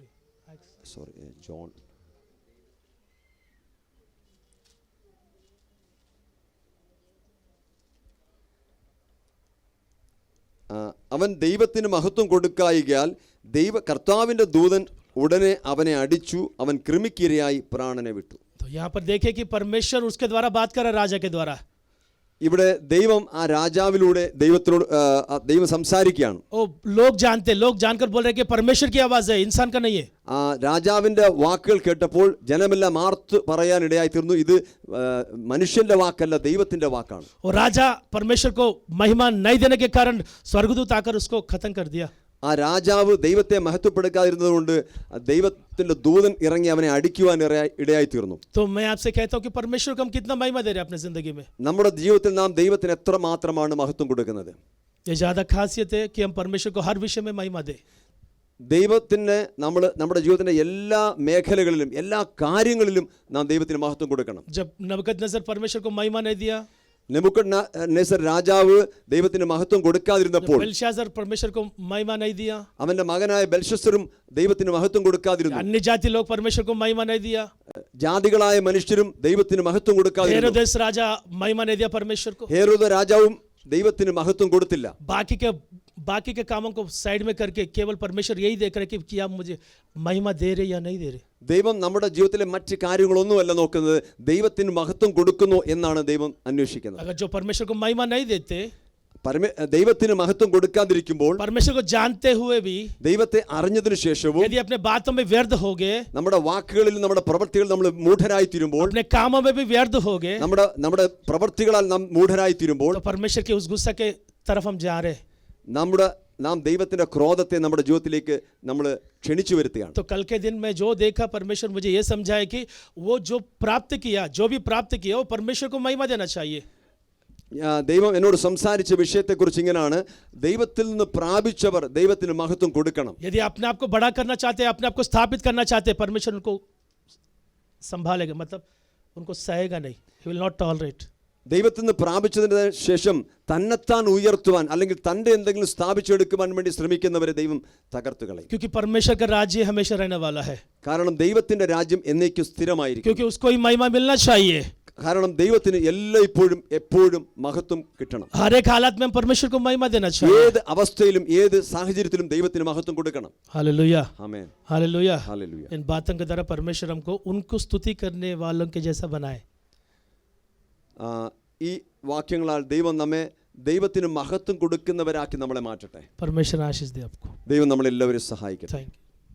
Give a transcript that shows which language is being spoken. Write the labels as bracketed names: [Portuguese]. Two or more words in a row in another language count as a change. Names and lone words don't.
[Malayalam] ജോൺ അവൻ ദൈവത്തിന് മഹത്വം കൊടുക്കായികയാൽ കർത്താവിൻ്റെ ദൂതൻ ഉടനെ അവനെ അടിച്ചു, അവൻ കൃമിക്കിരയായി പ്രാണനെ വിട്ടു. [Hindi] तो यहाँ पर देखे कि परमेश्वर उसके द्वारा बात कर रहा है, राजा के द्वारा. [Malayalam] ഇവിടെ ദൈവം ആ രാജാവിലൂടെ ദൈവം സംസാരിക്കുകയാണ്. [Hindi] लोग जानकर बोल रहे कि परमेश्वर की आवाज है, इंसान का नहीं है. [Malayalam] ആ രാജാവിന്റെ വാക്കുകൾ കേട്ടപ്പോൾ ജനമെല്ലാം ആർത്ത് പറയാൻ ഇടയായി തീർന്നു, ഇത് മനുഷ്യന്റെ വാക്കല്ല, ദൈവത്തിന്റെ വാക്കാണ്. [Hindi] और राजा परमेश्वर को महिमा नहीं देने के कारण स्वर्गदूत आकर उसको खत्म कर दिया. [Malayalam] ആ രാജാവ് ദൈവത്തെ മഹത്വപ്പെടുത്താതിരുന്നതുകൊണ്ട് ദൈവത്തിന്റെ ദൂതൻ ഇറങ്ങി അവനെ അടിക്കുവാൻ ഇടയായി തീർന്നു. [Hindi] तो मैं आपसे कहता हूं कि परमेश्वर को हम कितना महिमा दे रहे हैं अपनी जिंदगी में. [Malayalam] നമ്മുടെ ജീവിതത്തിൽ നാം ദൈവത്തിന് എത്ര മാത്രമാണ് മഹത്വം കൊടുക്കുന്നത്? [Hindi] ये ज़्यादा खासियत है कि हम परमेश्वर को हर विषय में महिमा दें। [Malayalam] ദൈവത്തിന് നമ്മൾ നമ്മുടെ ജീവിതത്തിൻ്റെ എല്ലാ മേഖലകളിലും എല്ലാ കാര്യങ്ങളിലും നാം ദൈവത്തിന് മഹത്വം കൊടുക്കണം. [Hindi] जब नबूकदनेस्सर परमेश्वर को महिमा नहीं दिया, [Malayalam] നെബൂഖദ്നേസർ രാജാവ് ദൈവത്തിന് മഹത്വം കൊടുക്കാതിരുന്നപ്പോൾ, [Hindi] बेलशास्सर परमेश्वर को महिमा नहीं दिया, [Malayalam] അവന്റെ മകനായ ബെൽഷസ്സറും ദൈവത്തിന് മഹത്വം കൊടുക്കാതിരുന്നു, [Hindi] अन्य जाति लोग परमेश्वर को महिमा नहीं दिया, [Malayalam] ജാതികളായ മനുഷ്യരും ദൈവത്തിന് മഹത്വം കൊടുക്കാതിരുന്നു, [Hindi] हेरोदेस राजा महिमा नहीं दिया परमेश्वर को, [Malayalam] ഹേരോദ രാജാവും ദൈവത്തിന് മഹത്വം കൊടുത്തില്ല. [Hindi] बाकी के कामों को साइड में करके केवल परमेश्वर यही देख रहे कि क्या मुझे महिमा दे रहे या नहीं दे रहे. [Malayalam] ദൈവം നമ്മുടെ ജീവിതത്തിലെ മറ്റ് കാര്യങ്ങളൊന്നുമല്ല നോക്കുന്നത്, ദൈവത്തിന് മഹത്വം കൊടുക്കുന്നു എന്നാണ് ദൈവം അന്വേഷിക്കുന്നത്. [Hindi] अगर जो परमेश्वर को महिमा नहीं देते, [Malayalam] ദൈവത്തിന് മഹത്വം കൊടുക്കാതിരിക്കുമ്പോൾ, [Hindi] परमेश्वर को जानते हुए भी [Malayalam] ദൈവത്തെ അറിഞ്ഞതിനു ശേഷവും [Hindi] यदि अपने बातों में व्यर्थ हो गए, [Malayalam] നമ്മുടെ വാക്കുകളിലും നമ്മുടെ പ്രവൃത്തികളിൽ നമ്മൾ മൂഢരായി തീരുമ്പോൾ, [Hindi] अपने कामों में भी व्यर्थ हो गए, [Malayalam] നമ്മുടെ പ്രവൃത്തികളാൽ നാം മൂഢരായി തീരുമ്പോൾ, [Hindi] तो परमेश्वर के उस गुस्सा के तरफ हम जा रहे. [Malayalam] നാം ദൈവത്തിന്റെ ക്രോധത്തെ നമ്മുടെ ജീവിതത്തിലേക്ക് നമ്മൾ ക്ഷണിച്ചു വരുത്തുകയാണ്. [Hindi] तो कल के दिन में जो देखा, परमेश्वर मुझे ये समझाए कि वो जो भी प्राप्त किया वो परमेश्वर को महिमा देना चाहिए. [Malayalam] ദൈവം എന്നോട് സംസാരിച്ച വിഷയത്തെക്കുറിച്ച് ഇങ്ങനെയാണ്, ദൈവത്തിൽ നിന്ന് പ്രാപിച്ചവർ ദൈവത്തിന് മഹത്വം കൊടുക്കണം. [Hindi] यदि अपने आप को बड़ा करना चाहते हैं, अपने आप को स्थापित करना चाहते हैं, परमेश्वर उनको संभालेगा, मतलब उनको सहेगा नहीं. [English] He will not tolerate. [Malayalam] ദൈവത്തിൽ നിന്ന് പ്രാപിച്ചതിന് ശേഷം തന്നെത്താൻ ഉയർത്തുവാൻ അല്ലെങ്കിൽ തൻ്റെ എന്തെങ്കിലും സ്ഥാപിച്ചെടുക്കുവാൻ വേണ്ടി ശ്രമിക്കുന്നവരെ ദൈവം തകർത്ത് കളയും. [Hindi] क्योंकि परमेश्वर का राज्य हमेशा रहने वाला है, [Malayalam] കാരണം ദൈവത്തിന്റെ രാജ്യം എന്നേക്കും സ്ഥിരമായിരിക്കും. [Hindi] क्योंकि उसको ही महिमा मिलना चाहिए. [Malayalam] കാരണം ദൈവത്തിന് എല്ലായ്പ്പോഴും എപ്പോഴും മഹത്വം കിട്ടണം. [Hindi] हर एक हालत में हम परमेश्वर को महिमा देना चाहिए. [Malayalam] ഏത് അവസ്ഥയിലും ഏത് സാഹചര്യത്തിലും ദൈവത്തിന് മഹത്വം കൊടുക്കണം. [Hindi] हालेलुया, [Malayalam] ആമേൻ, [Hindi] हालेलुया. [Malayalam] ഹല്ലേലൂയ. [Hindi] इन बातों के द्वारा परमेश्वर हमको उनको स्तुति करने वालों के जैसा बनाए. [Malayalam] ഈ വാക്യങ്ങളാൽ ദൈവം നമ്മെ ദൈവത്തിന് മഹത്വം കൊടുക്കുന്നവരാക്കി നമ്മളെ മാറ്റട്ടെ. [Hindi] परमेश्वर आशीष दे आपको. [Malayalam] ദൈവം നമ്മളെല്ലാവരും സഹായിക്കട്ടെ. [English] Thank you.